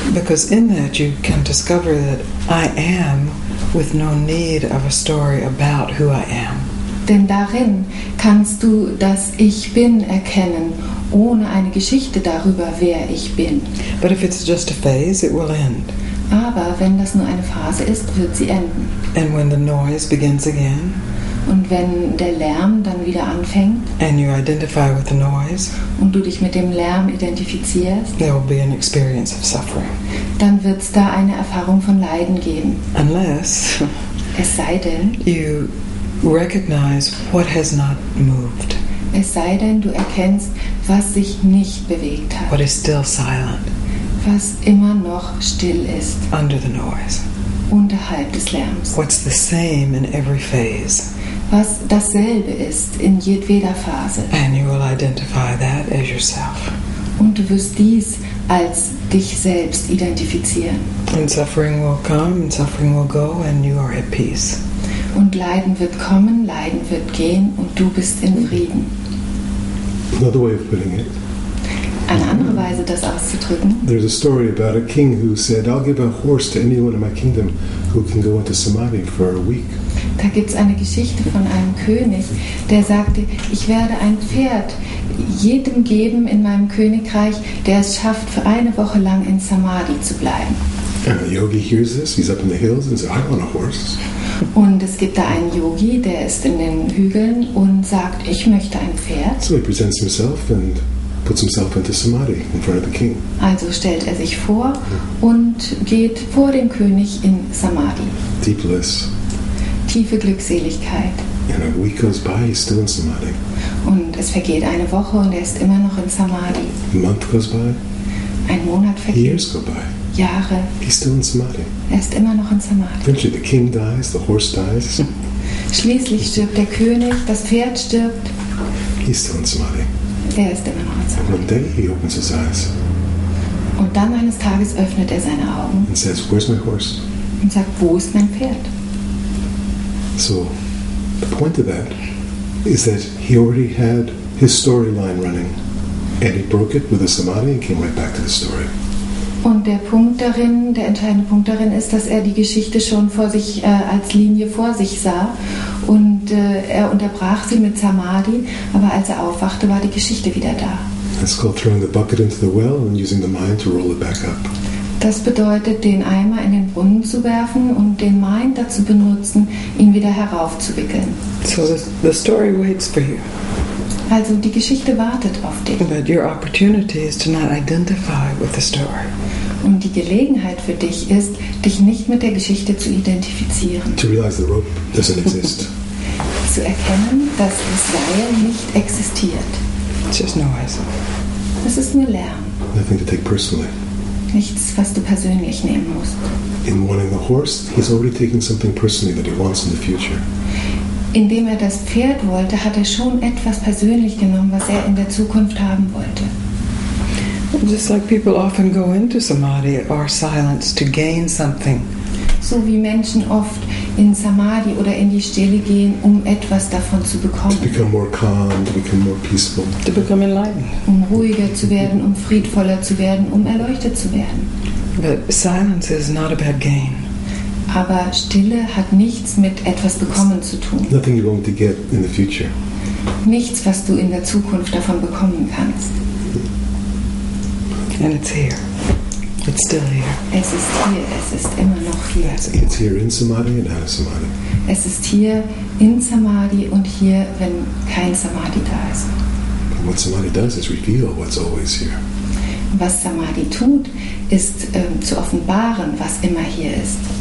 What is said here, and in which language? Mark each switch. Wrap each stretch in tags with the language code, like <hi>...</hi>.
<en>Because in that you can discover that I am with no need of a story about who I am.</en> <de>Denn darin kannst du das Ich Bin erkennen, ohne eine Geschichte darüber, wer ich bin.</de> <en>But if it's just a phase, it will end.</en> <de>Aber wenn das nur eine Phase ist, wird sie enden.</de> <en>And when the noise begins again,</en> <de>und wenn der Lärm dann wieder anfängt,</de> <en>and you identify with the noise,</en> <de>und du dich mit dem Lärm identifizierst,</de> <en>there will be an experience of suffering.</en> <de>Dann wird es da eine Erfahrung von Leiden geben.</de> <en>Unless</en> <de>es sei denn,</de> <en>you recognize what has not moved.</en> <de>Es sei denn, du erkennst, was sich nicht bewegt hat.</de> <en>What is still silent.</en> <de>Was immer noch still ist.</de> <en>Under the noise.</en> <de>Unterhalb des Lärms.</de> <en>What's the same in every phase.</en> <de>Was dasselbe ist in jedweder Phase.</de> <en>And you will identify that as yourself.</en> <de>Und du wirst dies als dich selbst identifizieren.</de> <en>And suffering will come, and suffering will go, and you are at peace.</en> <de>Und Leiden wird kommen, Leiden wird gehen, und du bist in Frieden.</de> <en>Another way of putting it.</en> <de>Eine andere Weise, das auszudrücken.</de> <en>There's a story about a king who said, I'll give a horse to anyone in my kingdom who can go into samadhi for a week.</en> <de>Da gibt es eine Geschichte von einem König, der sagte, ich werde ein Pferd jedem geben in meinem Königreich, der es schafft, für eine Woche lang in Samadhi zu bleiben.</de> <en>And a yogi hears this, he's up in the hills and says, I want a horse.</en> <de>Und es gibt da einen Yogi, der ist in den Hügeln und sagt, ich möchte ein Pferd.</de> <en>So he presents himself and puts himself into Samadhi in front of the king.</en> <de>Also stellt er sich vor und geht vor dem König in Samadhi.</de> <en>Deep bliss.</en> <de>Tiefe Glückseligkeit.</de> <en>And a week goes by, he's still in Samadhi.</en> <de>Und es vergeht eine Woche und er ist immer noch in Samadhi.</de> <en>A month goes by,</en> <de>Ein Monat vergeht.</de> <en>years go by,</en> <de>Jahre.</de> <en>he's still in Samadhi.</en> <de>Er ist immer noch in Samadhi.</de> <en>Eventually the king dies, the horse dies,</en> <de>Schließlich stirbt der König, das Pferd stirbt.</de> <en>he's still in Samadhi.</en> <de>Er ist immer noch in</de> <en>And</en> <de>Samadhi.</de> <en>one day he opens his eyes</en> <de>Und dann eines Tages öffnet er seine Augen</de> <en>and says, where's my horse?</en> <de>und sagt, wo ist mein Pferd?</de> <en>So the point of that is that he already had his storyline running and he broke it with a Samadhi and came right back to the story.</en> <de>Und der entscheidende Punkt darin ist, dass er die Geschichte schon vor sich als Linie vor sich sah und er unterbrach sie mit Samadhi, aber als er aufwachte, war die Geschichte wieder da.</de> <en>That's called throwing the bucket into the well and using the mind to roll it back up.</en> <de>Das bedeutet, den Eimer in den Brunnen zu werfen und den Mind dazu benutzen, ihn wieder heraufzuwickeln.</de> <en>So the story waits for you.</en> <de>Also die Geschichte wartet auf dich.</de> <en>But your opportunity is to not identify with the story.</en> <de>Und die Gelegenheit für dich ist, dich nicht mit der Geschichte zu identifizieren.</de> <en>To realize the rope doesn't exist.</en> <de>Zu erkennen, dass das Seil nicht existiert.</de> <en>It's just noise.</en> <de>Das ist nur Lärm.</de> <en>Nothing to take personally.</en> <de>Nichts, was du persönlich nehmen musst.</de> <en>In wanting the horse, he's already taking something personally that he wants in the future.</en> <de>Indem er das Pferd wollte, hat er schon etwas persönlich genommen, was er in der Zukunft haben wollte.</de> <en>Just like people often go into samadhi or silence to gain something.</en> <de>So wie Menschen oft in Samadhi oder in die Stille gehen, um etwas davon zu bekommen.</de> <en>To become more calm, to become more peaceful. To become enlightened.</en> <de>Um ruhiger zu werden, um friedvoller zu werden, um erleuchtet zu werden.</de> <en>But silence is not about gain.</en> <de>Aber Stille hat nichts mit etwas bekommen zu tun.</de> <en>Nothing you're going to get in the future.</en> <de>Nichts, was du in der Zukunft davon bekommen kannst.</de> <en>And it's here. It's still here.</en> <de>Es ist hier, es ist immer noch hier.</de> <en>It's here in Samadhi and out of Samadhi.</en> <de>Es ist hier in Samadhi und hier, wenn kein Samadhi da ist.</de> <en>And what Samadhi does is reveal what's always here.</en> <de>Was Samadhi tut, ist zu offenbaren, was immer hier ist.</de>